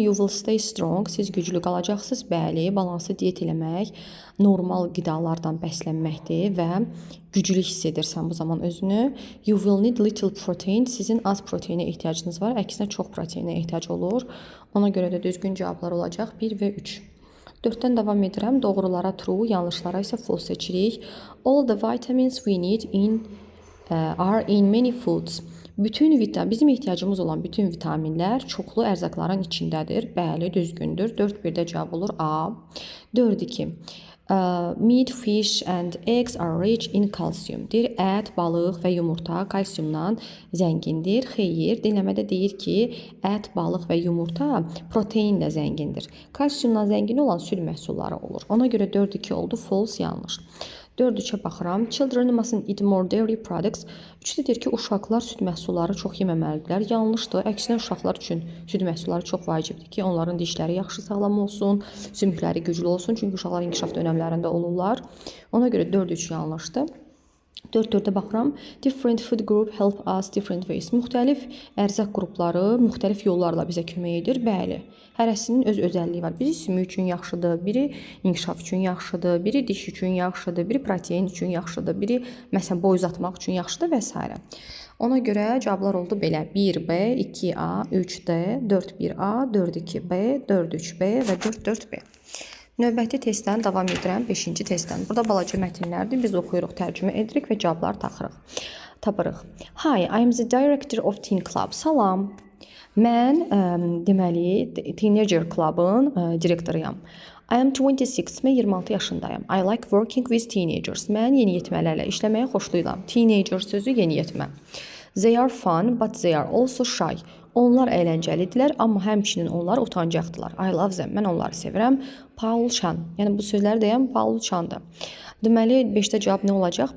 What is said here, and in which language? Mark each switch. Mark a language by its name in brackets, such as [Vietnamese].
[English] You will stay strong, [Azerbaijani] siz güclü qalacaqsınız. Bəli, balanslı diyet eləmək normal qidalardan bəslənməkdir və güclü hiss edirsən bu zaman özünü. [English] You will need little protein, [Azerbaijani] sizin az proteinə ehtiyacınız var. Əksinə çox proteinə ehtiyac olur. Ona görə də düzgün cavablar olacaq 1 və 3. 4-dən davam edirəm. Doğrulara true, yanlışlara isə false seçirik. [English] All the vitamins we need are in many foods. [Azerbaijani] Bizim ehtiyacımız olan bütün vitaminlər çoxlu ərzaqların içindədir. Bəli, düzgündür. 4-1-də cavab olur A. 4-2. [English] Meat, fish and eggs are rich in calcium. [Azerbaijani] Deyir, ət, balıq və yumurta kalsiumdan zəngindir. Xeyr, dinləmədə deyir ki, ət, balıq və yumurta proteinlə zəngindir. Kalsiumdan zəngin olan süd məhsulları olur. Ona görə 4-2 oldu, false, yanlış. 4-3-ə baxıram. [English] Children mustn't eat more dairy products. [Azerbaijani] 3-də deyir ki, uşaqlar süd məhsulları çox yeməməlidirlər. Yanlışdır. Əksinə uşaqlar üçün süd məhsulları çox vacibdir ki, onların dişləri yaxşı sağlam olsun, sümükləri güclü olsun. Çünki uşaqlar inkişaf dönəmlərində olurlar. Ona görə 4-3 yanlışdır. 4-4-ə baxıram. [English] Different food group help us different ways. [Azerbaijani] Müxtəlif ərzaq qrupları müxtəlif yollarla bizə kömək edir. Bəli, hərəsinin öz özəlliyi var. Biri sümük üçün yaxşıdır, biri inkişaf üçün yaxşıdır, biri diş üçün yaxşıdır, biri protein üçün yaxşıdır, biri məsələn boy uzatmaq üçün yaxşıdır və s. Ona görə cavablar oldu belə: 1B, 2A, 3D, 4-1A, 4-2B, 4-3B və 4-4B. Növbəti testdən davam edirəm, 5-ci testdən. Burada balaca mətnlərdir, biz oxuyuruq, tərcümə edirik və cavablar tapırıq. [English] Hi, I am the director of Teen Club. [Azerbaijani] Salam, mən deməli Teenager Club'ın direktoruyam. [English] I am 26, [Azerbaijani] mən 26 yaşındayım. [English] I like working with teenagers. [Azerbaijani] Mən yeniyetmələrlə işləməyi xoşlayıram. Teenager sözü yeniyetmə. [English] They are fun, but they are also shy. [Azerbaijani] Onlar əyləncəlidirlər, amma həmçinin onlar utancaqdılar. [English] I love them. [Azerbaijani] Mən onları sevirəm. Paul Chan. Yəni bu sözləri deyən Paul Chan'dır. Deməli 5-də cavab nə olacaq?